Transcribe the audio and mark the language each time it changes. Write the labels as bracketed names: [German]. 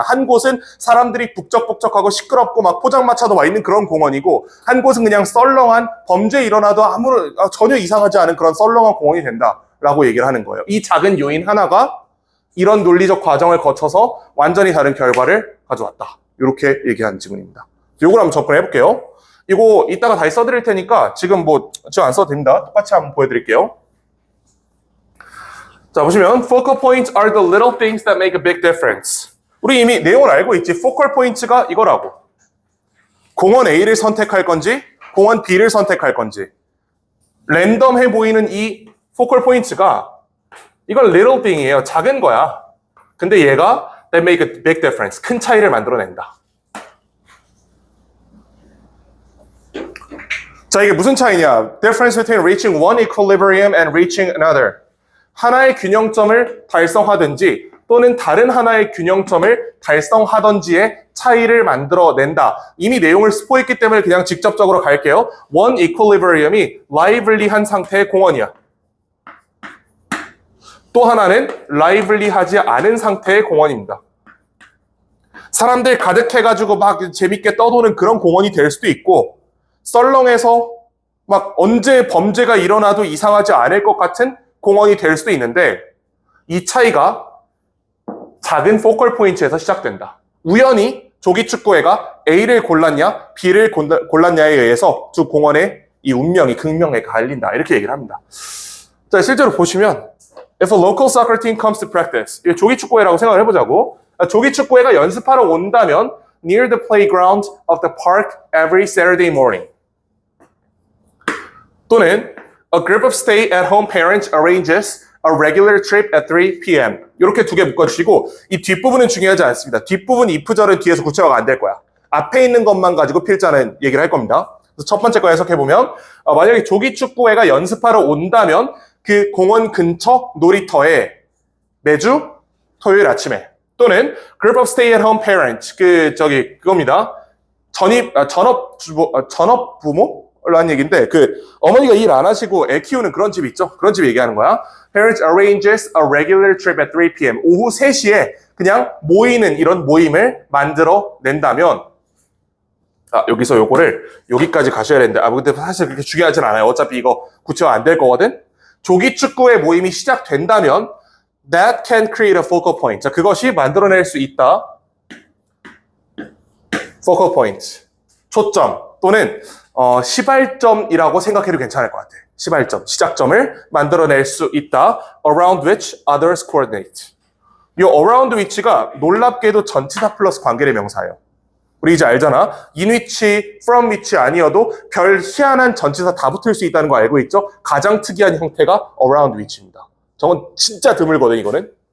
[Korean] 한 곳은 사람들이 북적북적하고 시끄럽고 막 포장마차도 와 있는 그런 공원이고, 한 곳은 그냥 썰렁한 범죄 일어나도 전혀 이상하지 않은 그런 썰렁한 공원이 된다라고 얘기를 하는 거예요. 이 작은 요인 하나가 이런 논리적 과정을 거쳐서 완전히 다른 결과를 가져왔다. 이렇게 얘기한 지문입니다. 요걸 한번 접근해 볼게요. 이거 이따가 다시 써드릴 테니까 지금 안 써도 됩니다. 똑같이 한번 보여드릴게요. 자, 보시면 [English] focal points are the little things that make a big difference. [Korean] 우리 이미 내용을 알고 있지. focal points가 이거라고. 공원 A를 선택할 건지 공원 B를 선택할 건지 랜덤해 보이는 이 focal points가 이건 little thing이에요. 작은 거야. 근데 얘가 [English] that make a big difference. [Korean] 큰 차이를 만들어낸다. 자, 이게 무슨 차이냐? [English] Difference between reaching one equilibrium and reaching another. [Korean] 하나의 균형점을 달성하든지 또는 다른 하나의 균형점을 달성하든지의 차이를 만들어낸다. 이미 내용을 스포했기 때문에 그냥 직접적으로 갈게요. One equilibrium이 lively한 상태의 공원이야. 또 하나는 lively하지 않은 상태의 공원입니다. 사람들 가득해가지고 막 재밌게 떠도는 그런 공원이 될 수도 있고, 썰렁해서 막 언제 범죄가 일어나도 이상하지 않을 것 같은 공원이 될 수도 있는데, 이 차이가 작은 포컬 포인트에서 시작된다. 우연히 조기축구회가 A를 골랐냐 B를 골랐냐에 의해서 두 공원의 이 운명이 극명하게 갈린다. 이렇게 얘기를 합니다. 자, 실제로 보시면 [English] If a local soccer team comes to practice, [Korean] 이게 조기축구회라고 생각을 해보자고. 조기축구회가 연습하러 온다면 [English] near the playground of the park every Saturday morning. 또는 A group of stay-at-home parents arranges a regular trip at 3 p.m. [Korean] 이렇게 두 개 묶어주시고, 이 뒷부분은 중요하지 않습니다. 뒷부분 if절은 뒤에서 구체화가 안 될 거야. 앞에 있는 것만 가지고 필자는 얘기를 할 겁니다. 그래서 첫 번째 거 해석해보면, 만약에 조기축구회가 연습하러 온다면 그 공원 근처 놀이터에 매주 토요일 아침에, 또는 [English] group of stay-at-home parents, [Korean] 그겁니다. 전업 부모? 라는 얘기인데, 어머니가 일 안 하시고 애 키우는 그런 집 있죠? 그런 집 얘기하는 거야. [English] Parents arranges a regular trip at 3 p.m. [Korean] 오후 3시에 그냥 모이는 이런 모임을 만들어 낸다면, 여기서 요거를 여기까지 가셔야 되는데, 근데 사실 그렇게 중요하진 않아요. 어차피 이거 구체화 안 될 거거든? 조기축구의 모임이 시작된다면, [English] that can create a focal point. [Korean] 자, 그것이 만들어낼 수 있다. focal point. 초점 또는 시발점이라고 생각해도 괜찮을 것 같아. 시발점, 시작점을 만들어낼 수 있다. [English] Around which others coordinate. [Korean] 이 around which가 놀랍게도 전치사 플러스 관계의 명사예요. 우리 이제 알잖아. in which, from which 아니어도 별 희한한 전치사 다 붙을 수 있다는 거 알고 있죠? 가장 특이한 형태가 around which입니다. 저건 진짜 드물거든, 이거는.